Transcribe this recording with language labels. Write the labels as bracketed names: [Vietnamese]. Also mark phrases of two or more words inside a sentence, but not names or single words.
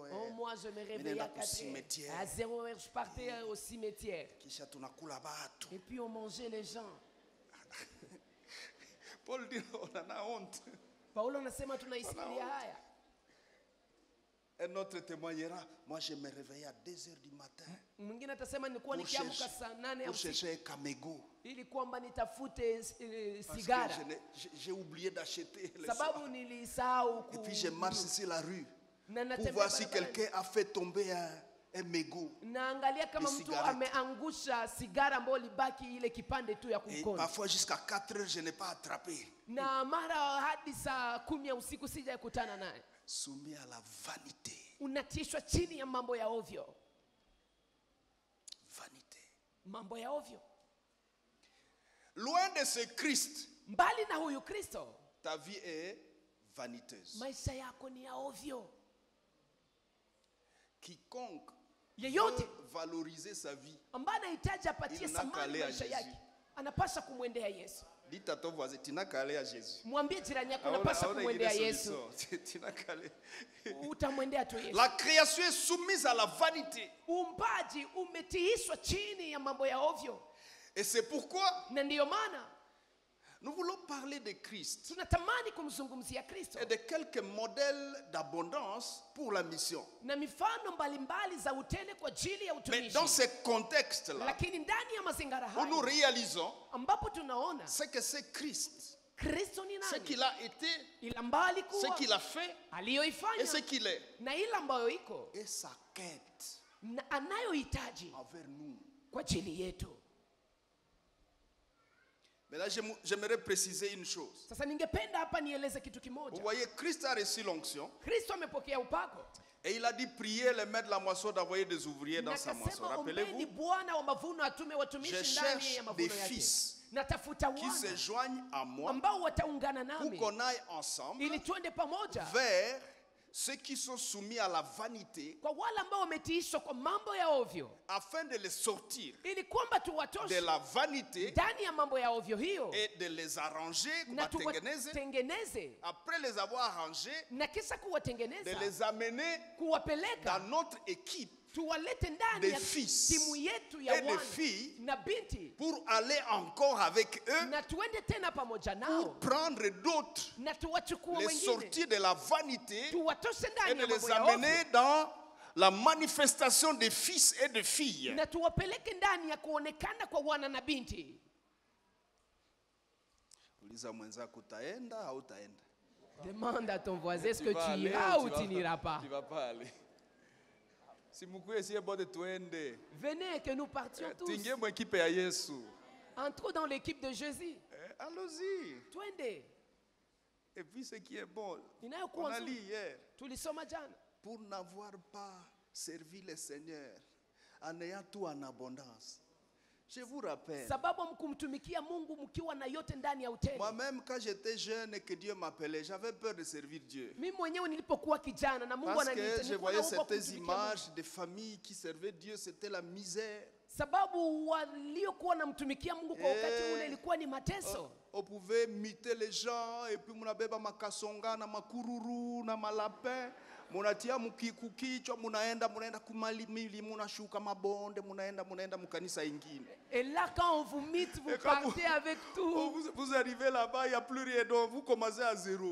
[French] Oh, moi je me réveillais [Swahili] nenda [French] à 4 cimetière. heures. À 0 heure, je partais au cimetière. [Swahili] Kisha tunakula batu. [French] Et puis on mangeait les gens. Paul dit, on en a honte. [Swahili] Paulo anasema tunaisikilia haya. [French] Un autre témoignera, moi je me réveillais à 2 heures du matin [Swahili] Mwingine atasema nilikuwa nikiamka saa 8 ya [French] pour [Swahili] usiku [French] chercher un camego. [Swahili] ili kwamba nitafute [French] Parce [Swahili] sigara. [French] que j'ai oublié d'acheter les [Swahili] Sababu [French] soirs. [Swahili] nilisahau [French] Et puis je marche sur la rue [Swahili] na [French] pour [Swahili] natembea [French] voir si [Swahili] barabarani. [French] quelqu'un a fait tomber un mégot. [Swahili] Naangalia kama Ni mtu [French] cigarette. [Swahili] ameangusha sigara ambayo libaki ile kipande tu ya [French] Et [Swahili] kumkono. [French] parfois jusqu'à 4 heures, je n'ai pas attrapé. [Swahili] Na mara hadi saa 10 ya usiku sijakutana naye. [French] Soumis à la vanité. [Swahili] Unatishwa chini ya mambo ya ovyo. [French] Vanité. [Swahili] Mambo ya ovyo. [French] Loin de ce Christ, [Swahili] Mbali na huyu Kristo, [French] ta vie est vaniteuse. [Swahili] maisha yako ni ya ovyo. [French] Quiconque [Swahili] Yeyote [French] veut valoriser sa vie, [Swahili] ambaye anahitaji apatie [French] Il n'a qu'à [Swahili] thamani [French] aller à [Swahili] maisha [French] Jésus. [Swahili] yake, anapaswa kumwendea Yesu. [French] dites à ton voisin, tu n'as qu'à aller à Jésus. [Swahili] Mwambie jirani yako Hauna- unapaswa hauna kumwendea ingine Yesu. [French] solution. Tu n'as qu'à aller. [Swahili] Utamwendea tu Yesu. [French] La création est soumise à la vanité. [Swahili] Uumbaji umetiishwa chini ya mambo ya ovyo. [French] Et c'est pourquoi [Swahili] Na ndiyo maana [French] nous voulons parler de Christ [Swahili] tunatamani kumzungumzia Kristo [French] et de quelques modèles d'abondance pour la mission. [Swahili] na mifano mbalimbali za utele kwa ajili ya [French] Mais [Swahili] utumishi. [French] dans ce contexte-là, [Swahili] Lakini ndani ya mazingara [French] où nous [Swahili] haya [French] réalisons [Swahili] ambapo tunaona [French] ce que c'est Christ, [Swahili] Kristo ni [French] ce [Swahili] nani, [French] qu'il a été, [Swahili] ile ambayo [French] ce [Swahili] alikuwa, [French] qu'il a fait et [Swahili] aliyoifanya [French] ce qu'il est, [Swahili] na ile ambayo iko [French] et sa quête [Swahili] na anayohitaji [French] envers nous. [Swahili] kwa ajili yetu. [French] Mais là, j'aimerais préciser une chose. [Swahili] Sasa ningependa hapa nieleze kitu [French] Vous [Swahili] kimoja. [French] voyez, Christ a reçu l'onction [Swahili] Kristo amepokea upako [French] et il a dit prier les maîtres de la moisson d'envoyer des ouvriers [Swahili] na [French] dans sa moisson. [Swahili] akasema ombeni [French] Rappelez-vous, [Swahili] Bwana wa mavuno atume [French] je [Swahili] watumishi ndani [French] cherche [Swahili] ya [French] des [Swahili] mavuno yake. [French] fils [Swahili] Natafuta [French] qui se [Swahili] wana [French] joignent à moi [Swahili] ambao wataungana [French] pour [Swahili] nami [French] qu'on aille ensemble [Swahili] ili tuende pamoja [French] vers ceux qui sont soumis à la vanité, [Swahili] kwa wale ambao wametiishwa kwa mambo ya ovyo, [French] afin de les sortir [Swahili] ili kwamba [French] de [Swahili] tuwatoshe [French] la vanité [Swahili] ndani ya mambo ya ovyo hiyo [French] et de les arranger, [Swahili] na kuwatengeneze. tuwatengeneze, [French] Après les avoir arrangés, [Swahili] na kisha [French] de [Swahili] kuwatengeneza, [French] les amener [Swahili] kuwapeleka [French] dans notre équipe [Swahili] tuwalete ndani [French] des [Swahili] ya [French] fils [Swahili] timu yetu ya [French] et des [Swahili] wana [French] filles [Swahili] na binti, [French] pour aller encore avec eux, [Swahili] na tuende tena pamoja [French] pour [Swahili] nao [French] prendre d'autres, [Swahili] na tuwachukua [French] les [Swahili] wengine [French] sortir de la vanité [Swahili] tuwatoshe et ndani de ya les mambo ya amener ovyo [French] dans la manifestation des fils et de filles. [Swahili] na tuwapeleke ndani ya kuonekana kwa wana na binti. Uliza mwenzako utaenda au utaenda? [French] Demande à ton voisin, est-ce que vas tu aller iras ou ou tu tu vas- n'iras pas? Tu vas pas aller. [Swahili] Si mkuye siye bote tuende. [French] Venez que nous partions tous. [Swahili] Tuingie mu ekipe ya Yesu. [French] Entrons dans l'équipe de Jésus. Allons-y. [Swahili] Twende. [French] Et puis ce qui est bon, on [Swahili] Inayokuwa [French] a lu [Swahili] nzuri. [French] hier, [Swahili] Tulisoma jana. [French] pour n'avoir pas servi le Seigneur en ayant tout en abondance. Je vous rappelle, [Swahili] Sababu mkumtumikia Mungu mkiwa na yote ndani ya utele. [French] moi-même quand j'étais jeune et que Dieu m'appelait, j'avais peur de servir Dieu. [Swahili] Mimi mwenyewe nilipokuwa kijana na Mungu [French] Parce que [Swahili] ananiita, [French] je [Swahili] nilikuwa [French] voyais [Swahili] naomba [French] certaines [Swahili] kumtumikia Mungu. [French] images de familles qui servaient Dieu, c'était la misère. [Swahili] Sababu waliokuwa namtumikia Mungu kwa wakati ule ilikuwa ni mateso. [French] On pouvait muter les gens et puis [Swahili] munabeba makasonga na makururu na malapin. Munatia mukikukichwa munaenda kumalimili munashuka mabonde munaenda mukanisa ingine. [French] Et là quand on vous mite, vous Et quand partez avec tout. Vous arrivez là-bas, il n'y a plus rien, donc vous commencez à zéro.